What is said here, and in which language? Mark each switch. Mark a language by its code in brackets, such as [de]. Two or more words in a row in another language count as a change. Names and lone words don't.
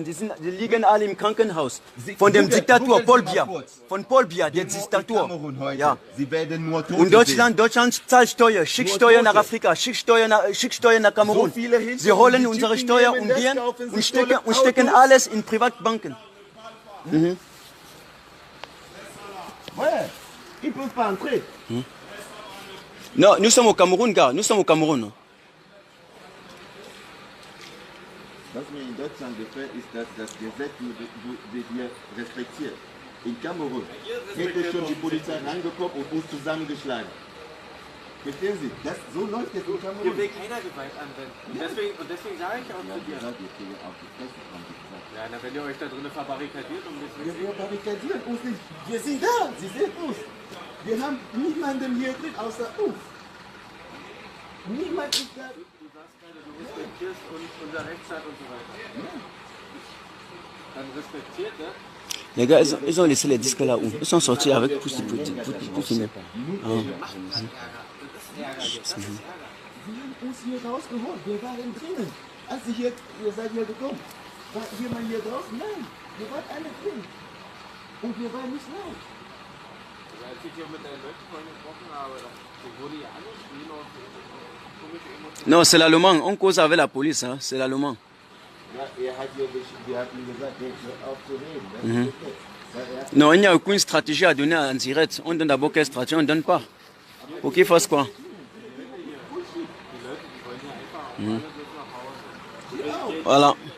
[de] Die liegen alle im Krankenhaus. Von dem Diktator Paul Biya. Von Paul Biya, der Diktator. Ja. Und Deutschland zahlt Steuer. Schickt Steuer nach Afrika. Schickt Steuer nach Kamerun. Sie holen unsere Steuer und gehen und stecken alles in Privatbanken. [fr] Ouais. Ils ne peuvent pas entrer. Non, nous sommes au Cameroun, gars. Nous sommes au Cameroun. [de] Was wir in Deutschland gefällt, ist, dass das Gesetz wird hier respektiert. In Kamerun hätte schon die Polizei reingekommen und uns zusammengeschlagen. Verstehen Sie? So läuft es in Kamerun. Hier will keiner Gewalt anwenden. Und deswegen sage ich auch zu dir. Ja, na, wenn ihr euch da drinnen verbarrikadiert und wir barrikadieren uns nicht. Wir sind da. Sie sehen uns. Wir haben niemanden hier drin außer uns. Niemand ist da. Du sagst gerade, du respektierst unser Rechtsstaat und so weiter. Dann respektiert er. [fr] Les gars, ils ont laissé les disques là où ils sont sortis avec pour filmer. [de] Wir haben uns hier rausgeholt. Wir waren drinnen. Als ihr seid hier gekommen, war jemand hier draußen? Nein, wir waren alle drin. Und wir waren nicht laut. Als ich hier mit deinen Leuten vorhin gesprochen habe, wurde ja alles wie noch komische Emotionen. [fr] Non, c'est l'allemand. On cause avec la police, hein. C'est l'allemand. Non, il n'y a aucune stratégie à donner en direct. On donne d'abord quelle stratégie, on ne donne pas. Pour qu'il fasse quoi? Voilà.